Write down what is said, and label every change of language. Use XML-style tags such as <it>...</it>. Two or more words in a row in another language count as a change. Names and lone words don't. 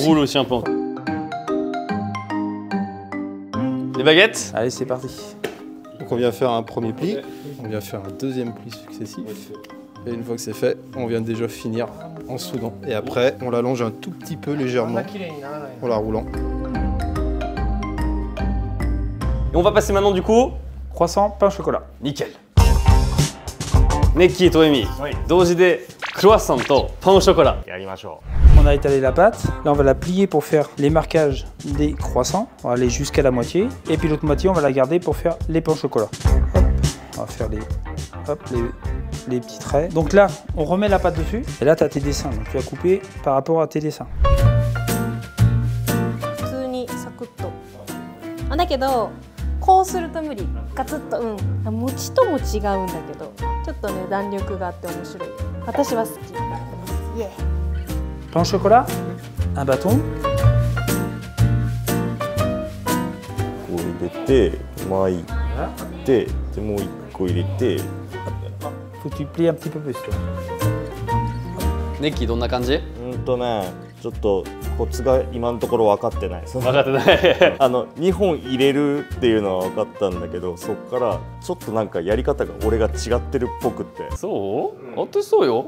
<fr>roules aussi un peu. Les baguettes? Allez, c'est parti. Donc on vient faire un premier pli. On vient faire un deuxième pli successif. Et une fois que c'est fait, on vient déjà finir en soudant. Et après, on l'allonge un tout petit peu légèrement</fr> <ja>綺麗にならない。</ja> <fr>en la roulant. Et on va passer maintenant du coup. Croissant, pain, chocolat. Nickel. Neki et Toemi,</fr> <ja>同時でクロワッサンと</ja> <fr>pain au chocolat.</fr> <ja>やりましょ</ja> <fr>On a étalé la pâte. Là, on va la plier pour faire les marquages des croissants. On va aller jusqu'à la moitié. Et puis l'autre moitié, on va la garder pour faire les pains au chocolat. Hop. On va faire les petits traits. Donc là, on remet la pâte dessus. Et là, tu as tes dessins. Donc tu vas couper par rapport à tes dessins.</fr> <ja>普通にサクッとだけどこうすると無理ガツッと餅とも違うんだけどちょっとね弾力があって面白い私は好きイエー</ja> <fr>Pain au chocolat, un bâton.</fr> <ja>う。こう入れて巻いてでもう一個入れて</ja> <fr>Faut que tu plies un petit peu plus, toi.</fr> <ja>Neki, どんな感じ？ちょっとコツが今のところ分かってない。分かってない。 2本入れるっていうのは分かったんだけど、そっからちょっとなんかやり方が俺が違ってるっぽくって。そう？私そうよ。</ja>